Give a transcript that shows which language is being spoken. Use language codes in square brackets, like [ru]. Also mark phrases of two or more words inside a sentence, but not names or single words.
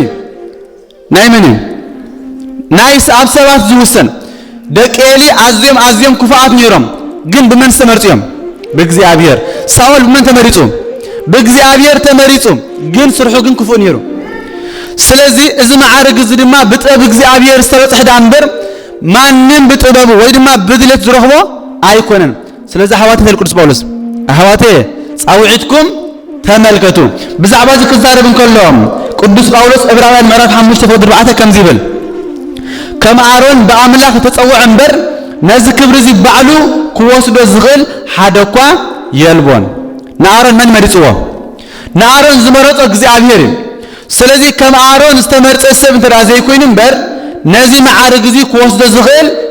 [ti] ናይ መን ናይ ሰባት ዝውሰን ደቀሊ አዝዮም ክፉአት ነይሮም ግን በመን ተመርጽዮም በእግዚአብሔር ሳውል በመን ተመሪጹ በእግዚአብሔር ተመሪጹ ግን ስርሑ ግን ክፉ ነይሩ ስለዚህ እዚ ማዕረግ እዚ ድማ በጥበብ እግዚአብሔር ዝተበጽሐ ዳንበር ማንንም በጥበቡ ወይ ድማ በድለት ዝረኽቦ አይኮነን ስለዚህ ሐዋርያው ቅዱስ ጳውሎስ ሐዋርያው ጻውዒትኩም ተመልከቱ ብዛዕባ እዚ ክዛረብ እንከሎም ቅዱስ ጳውሎስ ዕብራውያን ምዕራፍ 5 ቁጥር 4 ከም ዝብል ከም አሮን በአምላክ ተጸውዐ እምበር ነዚ ክብር እዚ ባዕሉ ክወስዶ ዝኽእል ሓደኳ የልቦን ንአሮን መን መሪጽዎ ንአሮን ዝመረጾ እግዚአብሔር ስለዚህ ከም አሮን ዝተመርጸ ሰብ እንተ ዘይኮይን እምበር ነዚ ማዕረግ እዚ ክወስዶ ዝኽእል